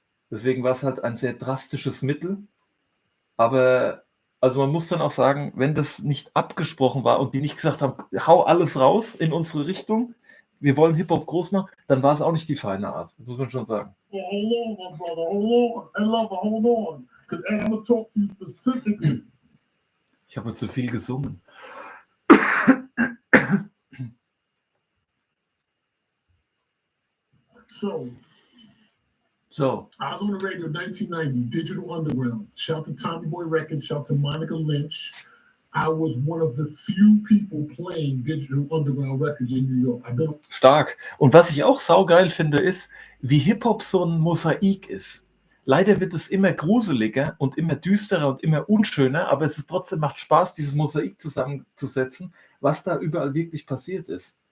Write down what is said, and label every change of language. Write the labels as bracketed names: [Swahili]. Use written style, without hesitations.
[German] Deswegen war es halt ein sehr drastisches Mittel. Aber also man muss dann auch sagen, wenn das nicht abgesprochen war und die nicht gesagt haben, hau alles raus in unsere Richtung, wir wollen Hip-Hop groß machen, dann war es auch nicht die feine Art, muss man schon sagen. [English] Well, hold on, my brother. Hold on. Hey, lover, hold on. Because I'm going to talk to you specifically. [German] Ich habe zu viel gesungen. [English] So, I was on the radio in 1990, Digital Underground. Shout to Tommy Boy Records, shout to Monica Lynch. I was one of the few people playing Digital Underground Records in New York. [German] Stark. Und was ich auch saugeil finde, ist, wie Hip-Hop so ein Mosaik ist. Leider wird es immer gruseliger und immer düsterer und immer unschöner, aber es ist trotzdem macht Spaß, dieses Mosaik zusammenzusetzen, was da überall wirklich passiert ist.